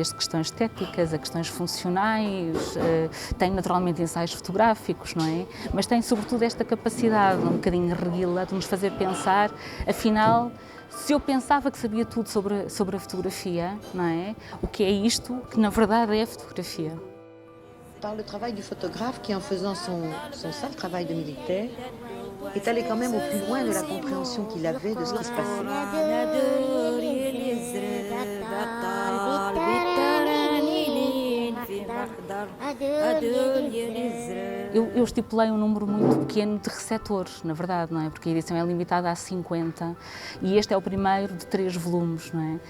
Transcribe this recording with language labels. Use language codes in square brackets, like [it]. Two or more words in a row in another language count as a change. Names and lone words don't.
[pt] Desde questões estéticas a questões funcionais, tem naturalmente ensaios fotográficos, não é? Mas tem sobretudo esta capacidade um bocadinho reguila de nos fazer pensar, afinal, se eu pensava que sabia tudo sobre a fotografia, não é? O que é isto que na verdade é a fotografia? [fr] Par le travail du photographe qui, en faisant son sale travail de militaire, est allé quand même au plus loin de la compréhension qu'il avait de ce qui se passait. [pt] Eu estipulei um número muito pequeno de receptores, na verdade, não é? Porque a edição é limitada a 50 e este é o primeiro de 3 volumes, não é?